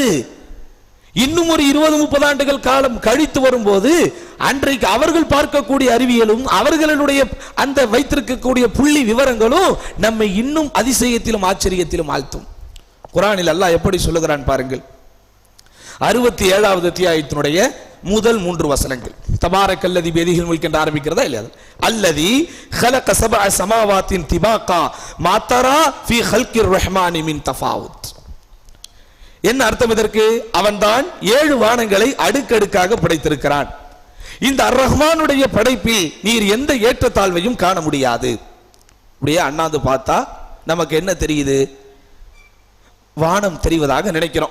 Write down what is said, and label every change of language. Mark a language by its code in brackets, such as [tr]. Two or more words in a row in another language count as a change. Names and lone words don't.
[ta] இன்னும் ஒரு 20-30 ஆண்டுகள் காலம் கழித்து வரும்போது அன்றைக்கு அவர்கள் பார்க்கக்கூடிய அறிவியலும் அவர்களுடைய அந்த வைத்திருக்கக்கூடிய புள்ளி விவரங்களும் நம்மை இன்னும் அதிசயத்திலும் ஆச்சரியத்திலும் ஆழ்த்தும். குர்ஆனில் அல்லாஹ் எப்படி சொல்லுகிறான் பாருங்கள். 67வது அத்தியாயத்தினுடைய முதல் 3 வசனங்கள். [ar] تبارك الذي بيده الملك [ta] என்று ஆரம்பிக்கிறதா இல்லையா? [ar] அல்லதி خلق 7 سماوات طباقا ما ترى في خلق الرحمن من تفاوت. [ta] என்ன அர்த்தம் இதற்கு? அவன்தான் 7 வானங்களை அடுக்கடுக்காக படைத்திருக்கிறான். இந்த அர் ரஹ்மானுடைய படைப்பில் நீர் எந்த ஏற்றத்தாழ்வையும் காண முடியாது. அப்படியே அண்ணாந்து பார்த்தா நமக்கு என்ன தெரியுது? வானம் தெரிவதாக நினைக்கிறோம்.